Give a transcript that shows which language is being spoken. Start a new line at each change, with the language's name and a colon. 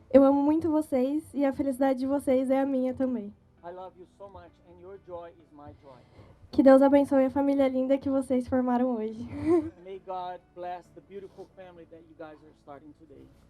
Portuguese: Eu amo muito vocês e a felicidade de vocês é a minha também.
English: I love you so much, and your joy is my joy.
Portuguese: Que Deus abençoe a família linda que vocês formaram hoje.
English: May God bless the beautiful family that you guys are starting today.